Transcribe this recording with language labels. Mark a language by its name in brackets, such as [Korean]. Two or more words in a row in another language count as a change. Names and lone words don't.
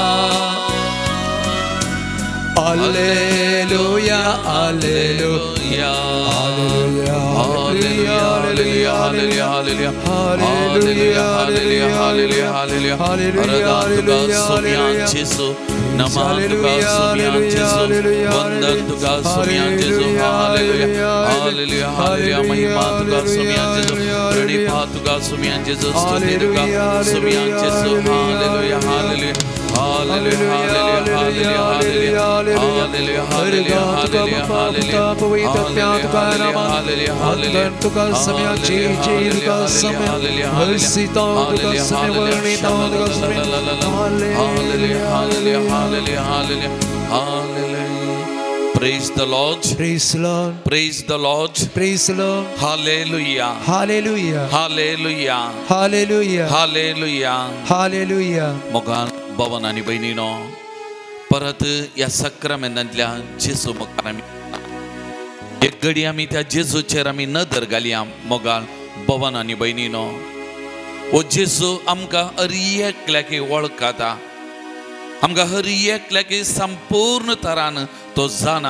[Latin] Alleluia, alleluia. Alleluia, alleluia, alleluia, alleluia. Alleluia, alleluia, alleluia, alleluia. Alleluia, alleluia, alleluia. [Konkani] Jesu, Namah Tuga Sumyan Jesu, Vandan Tuga Sumyan Jesu, Hallelujah, Hallelujah, Hallelujah, Mahima Tuga Sumyan Jesu, Pranipa Tuga Sumyan Jesu, Stuti Tuga Sumyan Jesu, [Latin] Hallelujah, Hallelujah. Hallelujah, hallelujah, hallelujah, hallelujah, hallelujah, hallelujah, hallelujah. [English] Praise the Lord. Praise the Lord. Praise the Lord. Praise the Lord. [Latin] Hallelujah. Hallelujah. Hallelujah. Hallelujah. Hallelujah. Hallelujah. [Konkani] मोगान भवन आणि बहिणीनो परत या सक्रामेंतांतल्या जेजू मुखार आमी एक घडी आमी त्या जेजूचेर आमी नदर घालया मोगान भवन आणि बहिणीनो ओ जेजू आमकां हर एकल्याकी वळखता आमकां हर एकल्याकी संपूर्ण तरान तो जाणा